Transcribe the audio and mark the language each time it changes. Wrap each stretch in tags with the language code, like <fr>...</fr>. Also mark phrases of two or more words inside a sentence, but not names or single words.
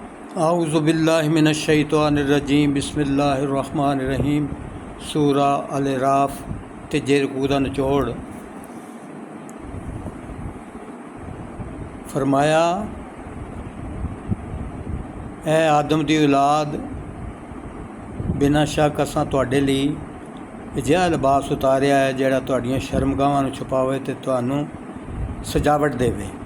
<ar>أعوذ بالله من الشيطان الرجيم بسم الله الرحمن الرحيم.</ar> <pa>سورہ الاعراف تیجے رکوع دا نچوڑ. فرمایا، اے آدم دی اولاد، بنا شک اساں تہاڈے لئی اجیہا لباس اتاریا ہے جیہڑا تہاڈیاں شرمگاہاں نوں چھپاوے تے تہانوں سجاوٹ دیوے.</pa>